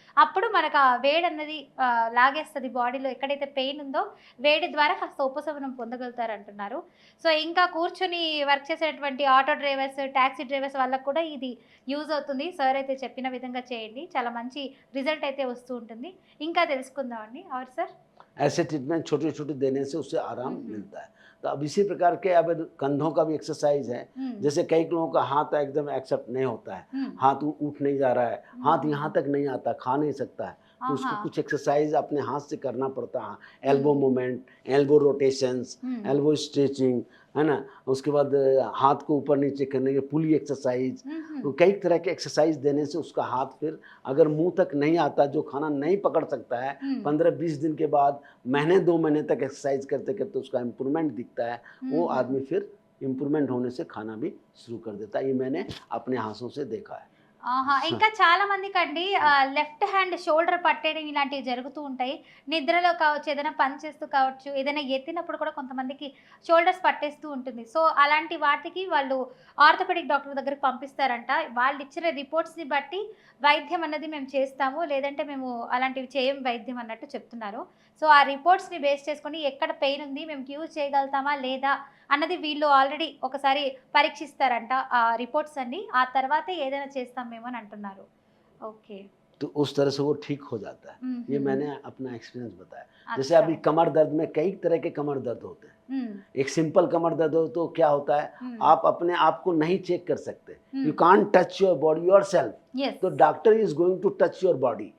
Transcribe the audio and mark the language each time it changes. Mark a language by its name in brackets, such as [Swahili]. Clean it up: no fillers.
[Telugu] అప్పుడు మనకు ఆ వేడి అన్నది లాగేస్తుంది బాడీలో. ఎక్కడైతే పెయిన్ ఉందో వేడి ద్వారా కాస్త ఉపశమనం పొందగలుగుతారు అంటున్నారు. సో ఇంకా కూర్చొని వర్క్ చేసేటువంటి ఆటో డ్రైవర్స్, ట్యాక్సీ డ్రైవర్స్ వాళ్ళకు కూడా ఇది యూజ్ అవుతుంది. సార్ అయితే చెప్పిన విధంగా చేయండి, చాలా మంచి రిజల్ట్ అయితే వస్తూ ఉంటుంది. ఇంకా తెలుసుకుందామండి అవర్ సార్। [Hindi] ऐसे ट्रीटमेंट छोटे छोटे देने से उससे आराम मिलता है। तो अब इसी प्रकार के अब कंधों का भी एक्सरसाइज है, जैसे कई लोगों का हाथ एकदम एक्सेप्ट नहीं होता है, हाथ उठ नहीं जा रहा है, हाथ यहाँ तक नहीं आता, खा नहीं सकता है, तो उसको कुछ एक्सरसाइज अपने हाथ से करना पड़ता है। Elbow movement, elbow rotations, elbow stretching, है ना। उसके बाद हाथ को ऊपर नीचे करने के पुली एक्सरसाइज, तो कई तरह के एक्सरसाइज देने से उसका हाथ फिर अगर मुंह तक नहीं आता, जो खाना नहीं पकड़ सकता है, 15-20 दिन के बाद, महीने 2 महीने तक एक्सरसाइज करते करते उसका इम्प्रूवमेंट दिखता है, वो आदमी फिर इम्प्रूवमेंट होने से खाना भी शुरू कर देता है। ये मैंने अपने हाथों से देखा है। ఆహా! [Telugu] ఇంకా చాలా మందికండి లెఫ్ట్ హ్యాండ్ షోల్డర్ పట్టేయడం ఇలాంటివి జరుగుతూ ఉంటాయి. నిద్రలో కావచ్చు, ఏదైనా పని చేస్తూ కావచ్చు, ఏదైనా ఎత్తినప్పుడు కూడా కొంతమందికి షోల్డర్స్ పట్టేస్తూ ఉంటుంది. సో, అలాంటి వాటికి వాళ్ళు ఆర్థోపెడిక్ డాక్టర్ దగ్గరికి పంపిస్తారంట. వాళ్ళిచ్చిన రిపోర్ట్స్‌ని బట్టి వైద్యం అన్నది మేము చేస్తాము. లేదంటే మేము అలాంటివి చేయం వైద్యం అన్నట్టు చెప్తున్నారు. సో, ఆ రిపోర్ట్స్‌ని బేస్ చేసుకొని ఎక్కడ పెయిన్ ఉంది, మేము క్యూర్ చేయగలుగుతామా లేదా అన్నది వీళ్ళు ఆల్రెడీ ఒకసారి పరీక్షిస్తారంట ఆ రిపోర్ట్స్ అన్ని. ఆ తర్వాతే ఏదైనా చేస్తాం మేము అని అంటున్నారు. ఓకే. [Hindi] तो उस तरह से वो ठीक हो जाता है। ये హుహు. मैंने अपना एक्सपीरियंस बताया। जैसे अच्छा. अभी कमर दर्द में कई तरह के कमर दर्द होते हैं। హ్మ్. एक सिंपल कमर दर्द हो तो क्या होता है, హ్మ్. आप अपने आप को नहीं चेक कर सकते। Hmm. [English] You can't touch your body yourself. Yes. तो doctor is going to touch your body.